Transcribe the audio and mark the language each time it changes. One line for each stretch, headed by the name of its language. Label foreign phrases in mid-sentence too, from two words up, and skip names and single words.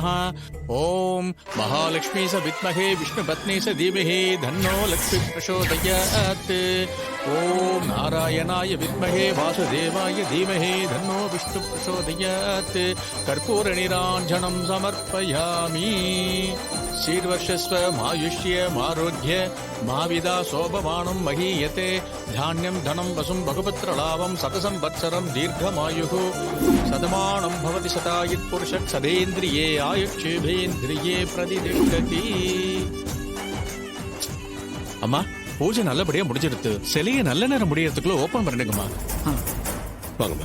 Sanskrit: ॐ महालक्ष्मी च विद्महे विष्णुपत्नी च धीमहि तन्नो लक्ष्मी प्रचोदयात्. ॐ नारायणाय विद्महे वासुदेवाय धीमहि तन्नो विष्णु प्रचोदयात्. कर्पूर नीराजनं समर्पयामि. शीर्वर्षस्व मायुष्य मारोग्य माविदा शोभमानं महीयते. धान्यं धनं वसुं बहुपुत्रलाभं शतसंवत्सरं दीर्घमायुः. शतमानं भवति शतायुः पुरुषः सदेन्द्रिये आयुक्षेभेन्द्रिये प्रतिष्ठति.
Tamil: அம்மா, பூஜை நல்லபடியா முடிஞ்சிருது. சிலையை நல்ல நேரம் முடியறதுக்குள்ள ஓபன் பண்ணிடுங்கம்மா. வாங்கம்மா.